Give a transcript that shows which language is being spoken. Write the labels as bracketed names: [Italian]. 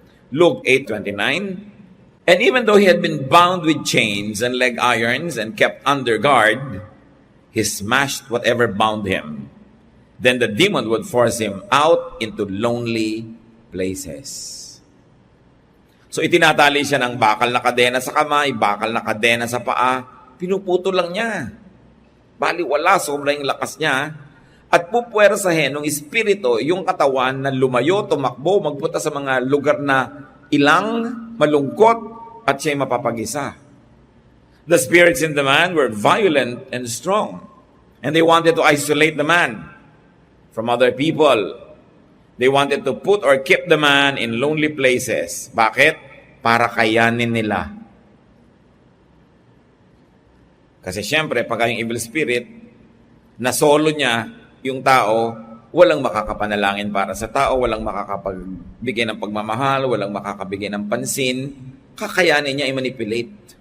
[English] Luke 8:29. And even though he had been bound with chains and leg irons and kept under guard, he smashed whatever bound him. Then the demon would force him out into lonely places. [Filipino] So itinatali siya ng bakal na kadena sa kamay, bakal na kadena sa paa, pinuputo lang niya. Baliwala, sobrang lakas niya. At pupwersahin ng espiritu yung katawan na lumayo, tumakbo, magpunta sa mga lugar na ilang, malungkot, at siya'y mapapag-isa. [English] The spirits in the man were violent and strong, and they wanted to isolate the man from other people. They wanted to put or keep the man in lonely places. [Filipino] Bakit? Para kayanin nila. Kasi syempre, pag yung evil spirit, na solo niya yung tao, walang makakapanalangin para sa tao, walang makakapagbigay ng pagmamahal, walang makakabigay ng pansin, kakayanin niya i-manipulate.